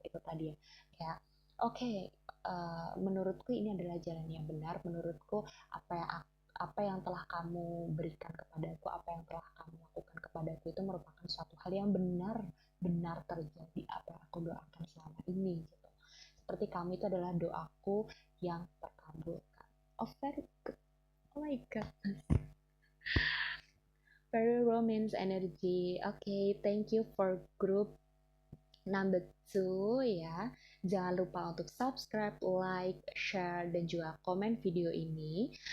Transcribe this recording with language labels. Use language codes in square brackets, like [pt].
[id] Itu tadi ya, kayak oke, menurutku ini adalah jalan yang benar, menurutku apa yang telah kamu berikan kepadaku, apa yang telah kamu lakukan kepadaku itu merupakan suatu hal yang benar terjadi, apa yang aku doakan selama ini gitu. Seperti kamu itu adalah doaku yang terkabulkan. [en] Oh very good, oh my god, very romance energy. Okay, thank you for group number 2 ya. [id] Jangan lupa untuk subscribe, like, share, dan juga komen video ini.